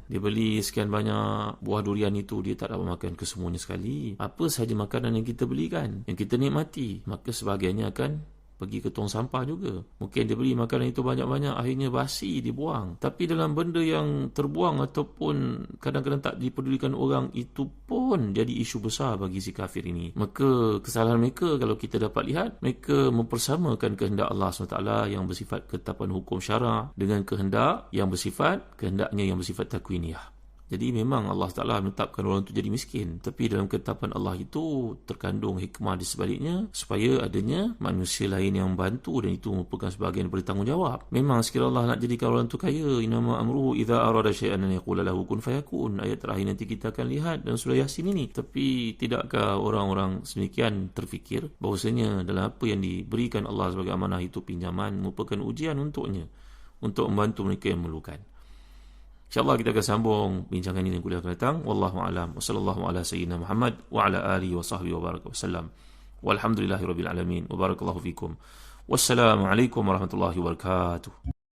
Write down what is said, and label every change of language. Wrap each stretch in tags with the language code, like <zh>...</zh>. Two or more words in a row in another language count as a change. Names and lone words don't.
<ms>Dia beli sekian banyak buah durian itu, dia tak dapat makan kesemuanya sekali. Apa sahaja makanan yang kita belikan, yang kita nikmati, maka sebahagiannya akan pergi ke tong sampah juga. Mungkin dia beli makanan itu banyak-banyak, akhirnya basi, dibuang. Tapi dalam benda yang terbuang ataupun kadang-kadang tak dipedulikan orang, itu pun jadi isu besar bagi si kafir ini. Maka kesalahan mereka, kalau kita dapat lihat, mereka mempersamakan kehendak Allah SWT yang bersifat ketetapan hukum syara dengan kehendaknya yang bersifat takwiniyah. Jadi memang Allah Ta'ala menetapkan orang itu jadi miskin, tapi dalam ketetapan Allah itu terkandung hikmah di sebaliknya, supaya adanya manusia lain yang membantu, dan itu merupakan sebahagian daripada tanggungjawab. Memang sekiranya Allah nak jadikan orang itu kaya,</ms> <ar>إنما أمره إذا أراد شيئا أن يقول له كن فيكون.</ar> <ms>Ayat terakhir nanti kita akan lihat dalam surah Yasin ini. Tapi tidakkah orang-orang sedemikian terfikir bahawasanya dalam apa yang diberikan Allah sebagai amanah itu pinjaman, merupakan ujian untuknya, untuk membantu mereka yang memerlukan. InsyaAllah kita akan sambung bincangan ini kuliah akan datang.</ms> <ar>والله أعلم. وصلى الله على سيدنا محمد وعلى آله وصحبه وبارك وسلم. والحمد لله رب العالمين. وبارك الله فيكم. والسلام عليكم ورحمة الله وبركاته.</ar>